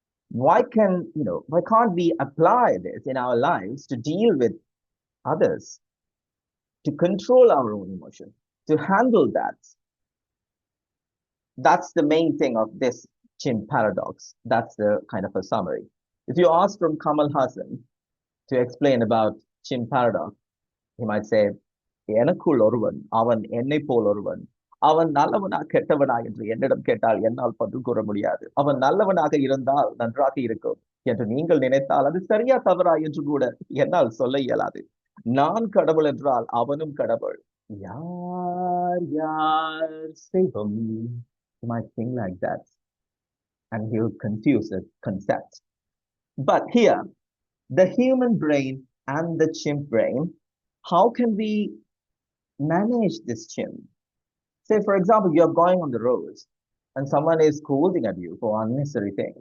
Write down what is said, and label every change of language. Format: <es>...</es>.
<en>Why can't we apply this in our lives to deal with others, to control our own emotion, to handle that? That's the main thing of this chimp paradox. That's the kind of a summary. If you ask from Kamal Hassan to explain about chimp paradox, he might say,</en> <ta>எனக்குள் ஒருவன் அவன் என்னை போல் ஒருவன் அவன் நல்லவனா கெட்டவனா என்று என்னிடம் கேட்டால் என்னால் பதில் கூற முடியாது அவன் நல்லவனாக இருந்தால் நன்றாக இருக்கும் என்று நீங்கள் நினைத்தால் அது சரியா தவறா என்று கூட என்னால் சொல்ல இயலாது நான் கடவுள் என்றால் அவனும் கடவுள் யார் யார் செய்வோம்.</ta> <en>You might think like that and he'll confuse the concept. But here, the human brain and the chimp brain, how can we manage this chimp? Say, for example, you're going on the roads and someone is scolding at you for unnecessary thing.</en>